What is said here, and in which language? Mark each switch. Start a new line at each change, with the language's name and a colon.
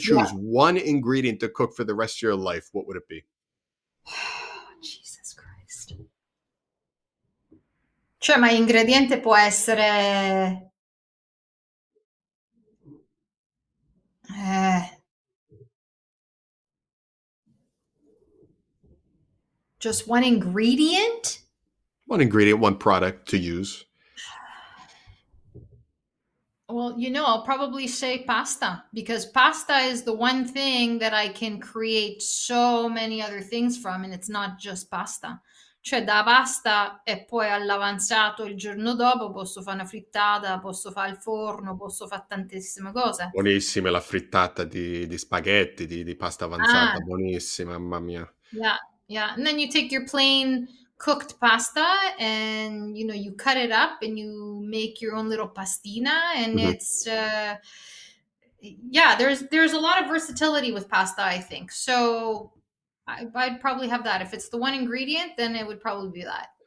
English: choose one ingredient to cook for the rest of your life, what would it be? Jesus Christ.
Italian: Cioè, ma ingrediente può essere eh,
English: just one ingredient? One ingredient, one product to use. Well, I'll probably say pasta because pasta is the one thing that I can create so many other things from, and it's not just pasta.
Italian: Cioè, da pasta e poi all'avanzato il giorno dopo posso fare una frittata, posso fare il forno, posso fare tantissime cose. Buonissima la frittata di spaghetti, di pasta Ah, avanzata, buonissima, mamma mia.
English: yeah, yeah. And then you take your plain cooked pasta and you cut it up and you make your own little pastina and Mhm. it's yeah, there's a lot of versatility with pasta, I think. So I'd probably have that. If it's the one ingredient, then it would probably be that.